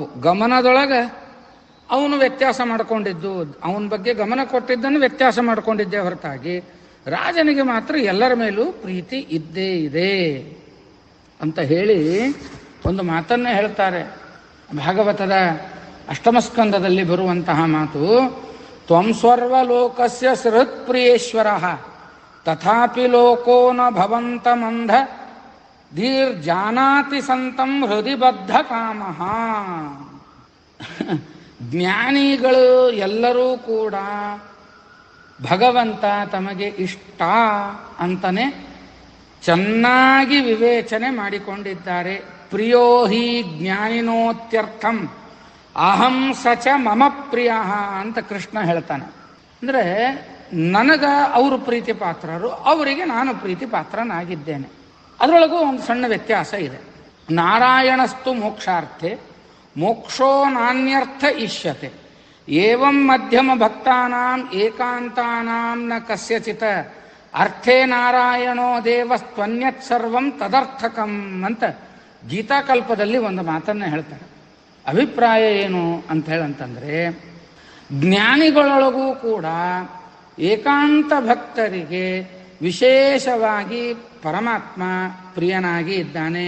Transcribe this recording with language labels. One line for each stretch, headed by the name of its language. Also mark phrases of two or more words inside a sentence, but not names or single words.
Kannada: ಗಮನದೊಳಗೆ ಅವನು ವ್ಯತ್ಯಾಸ ಮಾಡಿಕೊಂಡಿದ್ದು, ಅವನ ಬಗ್ಗೆ ಗಮನ ಕೊಟ್ಟಿದ್ದನ್ನು ವ್ಯತ್ಯಾಸ ಮಾಡಿಕೊಂಡಿದ್ದೇ ಹೊರತಾಗಿ ರಾಜನಿಗೆ ಮಾತ್ರ ಎಲ್ಲರ ಮೇಲೂ ಪ್ರೀತಿ ಇದ್ದೇ ಇದೆ ಅಂತ ಹೇಳಿ ಒಂದು ಮಾತನ್ನೇ ಹೇಳ್ತಾರೆ. ಭಾಗವತದ ಅಷ್ಟಮಸ್ಕಂದದಲ್ಲಿ ಬರುವಂತಹ ಮಾತು,
Sanskrit: ತ್ವಂ ಸರ್ವಲೋಕಸ್ಯ ಸೃತ್ಪ್ರಿಯೇಶ್ವರ ತಥಾಪಿ ಲೋಕೋ ನ ಭವಂತ ಮಂಧ ಧೀರ್ ಜಾನಾತಿ ಸಂತಂ ಹೃದಯ ಬದ್ಧ ಕಾಮಃ.
Kannada: ಜ್ಞಾನಿಗಳು ಎಲ್ಲರೂ ಕೂಡ ಭಗವಂತ ತಮಗೆ ಇಷ್ಟ ಅಂತಲೇ ಚೆನ್ನಾಗಿ ವಿವೇಚನೆ ಮಾಡಿಕೊಂಡಿದ್ದಾರೆ.
Sanskrit: ಪ್ರಿಯೋ ಹಿ ಜ್ಞಾನಿನೋತ್ಯರ್ಥಂ ಅಹಂ ಸಚ ಮಮ ಪ್ರಿಯ
Kannada: ಅಂತ ಕೃಷ್ಣ ಹೇಳ್ತಾನೆ. ಅಂದರೆ ನನಗ ಅವರು ಪ್ರೀತಿ ಪಾತ್ರರು, ಅವರಿಗೆ ನಾನು ಪ್ರೀತಿ ಪಾತ್ರನಾಗಿದ್ದೇನೆ. ಅದರೊಳಗೂ ಒಂದು ಸಣ್ಣ ವ್ಯತ್ಯಾಸ ಇದೆ.
Sanskrit: ನಾರಾಯಣಸ್ತು ಮೋಕ್ಷಾರ್ಥೆ ಮೋಕ್ಷೋ ನಾನ್ಯರ್ಥ ಇಷ್ಯತೆ ಏವಂ ಮಧ್ಯಮ ಭಕ್ತಾನಾಂ ಏಕಾಂತಾನಾಂ ನ ಕಸ್ಯಚಿತ ಅರ್ಥೇ ನಾರಾಯಣೋ ದೇವಸ್ತ್ವನ್ಯತ್ ಸರ್ವಂ ತದರ್ಥಕಂ
Kannada: ಅಂತ ಗೀತಾಕಲ್ಪದಲ್ಲಿ ಒಂದು ಮಾತನ್ನ ಹೇಳ್ತಾರೆ. ಅಭಿಪ್ರಾಯ ಏನು ಅಂತ ಹೇಳಂತಂದ್ರೆ, ಜ್ಞಾನಿಗಳೊಳಗೂ ಕೂಡ ಏಕಾಂತ ಭಕ್ತರಿಗೆ ವಿಶೇಷವಾಗಿ ಪರಮಾತ್ಮ ಪ್ರಿಯನಾಗಿ ಇದ್ದಾನೆ.